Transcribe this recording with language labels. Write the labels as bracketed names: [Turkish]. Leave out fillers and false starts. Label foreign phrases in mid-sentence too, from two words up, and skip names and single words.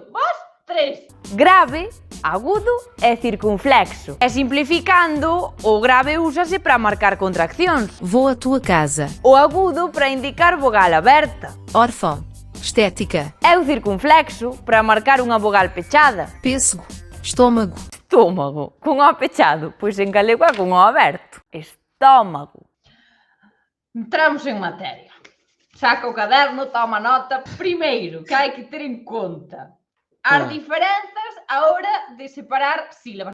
[Galician] Vos, 3. Grave, agudo e circunflexo. E simplificando, o grave úsase para marcar contraccións. [Portuguese] Vou à tua casa. [Galician] O agudo para indicar vogal aberta. [Portuguese] Órfão. Estética. [Galician] E o circunflexo para marcar unha vogal pechada. [Portuguese] Pêssego. Estômago. [Galician] Estómago. Con o pechado, pois en galego é con o aberto. Estómago. Entramos en materia. Saca o caderno, toma nota. Primeiro, que hai que ter en conta as diferenzas a hora de separar sílabas.